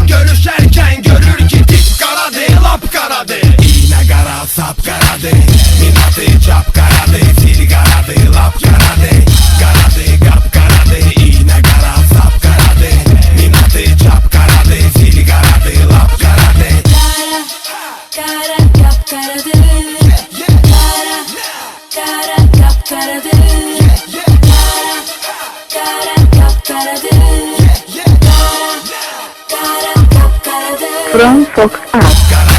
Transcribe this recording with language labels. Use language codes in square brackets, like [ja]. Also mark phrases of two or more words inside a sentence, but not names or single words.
[az] Görüşərkən görür ki tip qaradır, lap qaradır. İğnə qara, sap qaradır, minatı çap qaradır, sil qaradır, lap qaradır. Qaradır, qap qaradır, iğnə qara, sap qaradır. Minatı çap qaradır, sil qaradır, lap qaradır. [tr] Kara, kara, kapkaradı. Kara, kara, kapkaradı. Kara, kara, kapkaradı. Kara, kara, kapkaradı. [en] From Fox Art.